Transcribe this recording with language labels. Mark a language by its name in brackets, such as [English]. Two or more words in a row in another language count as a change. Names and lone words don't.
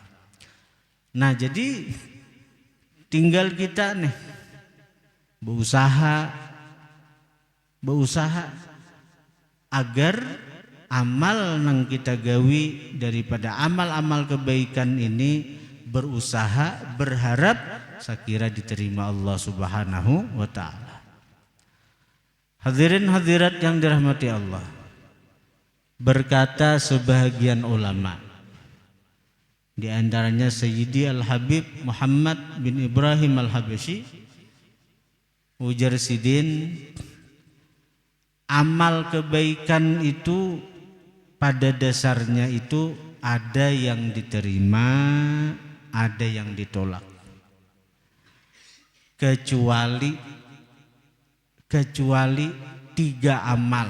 [Banjar] Nah, jadi tinggal kita nih berusaha agar amal nang kita gawi daripada amal-amal kebaikan ini, berusaha berharap sekira diterima Allah [Arabic] Subhanahu wa taala. [Indonesian] Hadirin hadirat yang dirahmati Allah, berkata sebahagian ulama, di antaranya Sayyidi Al-Habib Muhammad bin Ibrahim Al-Habsyi, ujar sidin, amal kebaikan itu pada dasarnya itu ada yang diterima, ada yang ditolak, kecuali 3 amal.